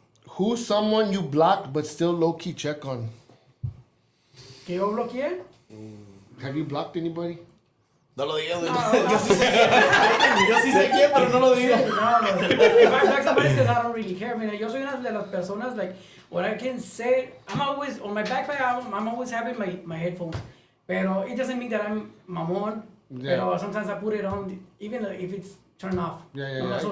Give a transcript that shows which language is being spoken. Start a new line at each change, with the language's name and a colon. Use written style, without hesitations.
English: Who's someone you blocked but still low-key check on?
Spanish: ¿Que yo bloqueé?
English: Have you blocked anybody?
Spanish: No lo digas. Yo sí sé quién, pero no lo digas.
English: No, if I block somebody, because I don't really care. I mean,
Spanish: yo soy una de las personas,
English: like, what I can say, I'm always, on my backpack, I'm always having my headphones.
Spanish: Pero
English: it doesn't mean that I'm mamón. Yeah.
Spanish: Pero
English: sometimes I put it on, even if it's turned off. Yeah, You know, I so